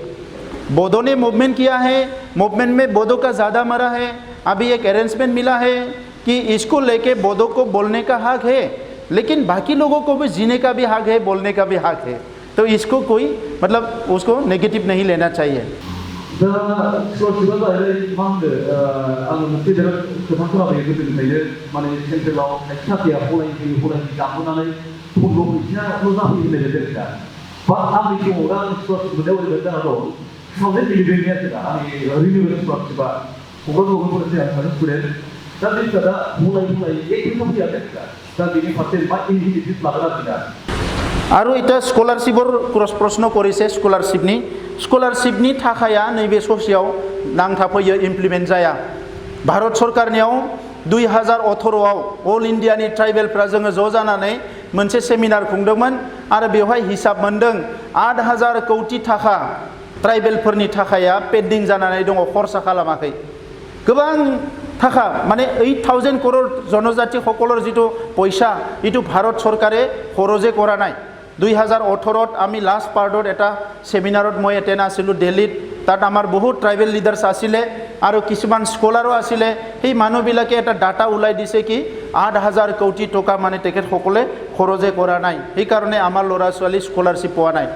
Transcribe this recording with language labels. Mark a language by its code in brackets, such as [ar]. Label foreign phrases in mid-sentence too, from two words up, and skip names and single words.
[hi] बोडो ने मूवमेंट किया है, मूवमेंट में बोडो का ज़्यादा मरा है। अभी एक अरेंजमेंट मिला है कि इसको लेके बोडो को बोलने का हक है, लेकिन बाकी लोगों को भी जीने का भी हक है, बोलने का भी हक है। तो इसको कोई मतलब उसको नेगेटिव नहीं लेना चाहिए। [brx] दा सोरसिबा जाहैबाय मा होनो आं मोनसे बिराद खोथा खोनाबाय गोदोनिफ्रायनो, माने सेन्ट्रेलाव साख्रिया फरायफैयो जाहोनानै गुबुन फैसाल' जाफैयो होननाय बायदि आरोखि। बा आंनि समाव दा आं स्कलारशिप मोननायाव ओरैबायदि जाना दं, 2011नि आरोखि आंनि [en] renewal scholarship [brx] क'क्राझार फरायसालि आं सासे स्टुडेन्ट। दा बे फिसादा फरायै एक फैसा फैयाखै आरोखि। दा बेनि फारसे मा इनिसिएटिभ लागोन आरोखि। [as] আৰু এটা স্কলাৰশ্বিপৰ প্ৰশ্ন কৰিছে। [brx] स्कलारशिपनि थाखाया नैबे ससेयाव नांथाफैयो, इमप्लिमेन्ट जाया। भारत सरकारनियाव 2018आव अल इन्डियानि ट्राइबेलफ्रा जोङो ज' जानानै मोनसे सेमिनार खुंदोंमोन, आरो बेवहाय हिसाब मोन्दों 8,000 कौटि थाखा ट्राइबेलफोरनि थाखाया पेन्डिं जानानै दङ, खरसा खालामाखै। गोबां थाखा [as] মানে 8,000 কৰোড় জনজাতি সকলৰ যিটো পইচা এইটো ভাৰত চৰকাৰে খৰচে কৰা নাই। 2018ত আমি লাষ্ট পাৰ্টত এটা সেমিনাৰত মই এটেণ্ড আছিলোঁ দিল্লীত। তাত আমাৰ বহুত ট্ৰাইবেল লিডাৰ্ছ আছিলে আৰু কিছুমান স্কলাৰো আছিলে। সেই মানুহবিলাকে এটা ডাটা ওলাই দিছে কি 8,000 কোটি টকা মানে তেখেতসকলে খৰচে কৰা নাই, সেইকাৰণে আমাৰ ল'ৰা ছোৱালী স্কলাৰশ্বিপ পোৱা নাই।